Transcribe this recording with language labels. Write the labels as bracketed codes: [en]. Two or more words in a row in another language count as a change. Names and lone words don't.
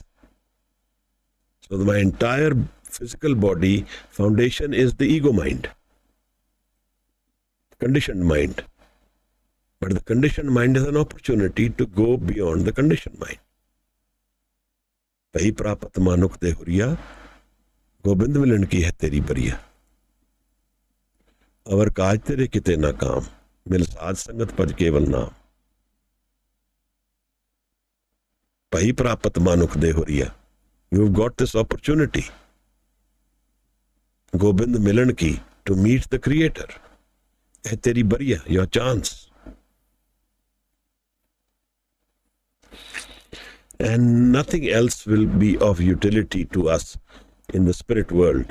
[en] So my entire physical body foundation is the ego mind, conditioned mind. But the conditioned mind is an opportunity to go beyond the conditioned mind. [pa] ਭਈ ਪਰਾਪਤਿ ਮਾਨੁਖ ਦੇਹੁਰੀਆ, ਗੋਬਿੰਦ ਮਿਲਣ ਕੀ ਹੈ ਤੇਰੀ ਬਰੀਆ. ਅਵਰਿ ਕਾਜ ਤੇਰੈ ਕਿਤੈ ਨ ਕਾਮ ਮਿਲੁ ਸਾਧ ਸੰਗਤਿ ਭਜੁ ਕੇਵਲ ਨਾਮ. ਭਈ ਪਰਾਪਤਿ ਮਾਨੁਖ ਦੇਹੁਰੀਆ. [en] You've got this opportunity, [pa] ਗੋਬਿੰਦ ਮਿਲਣ ਕੀ, [en] to meet the Creator. [pa] ਹੈ ਤੇਰੀ ਬਰੀਆ, [en] your chance. And nothing else will be of utility to us in the spirit world.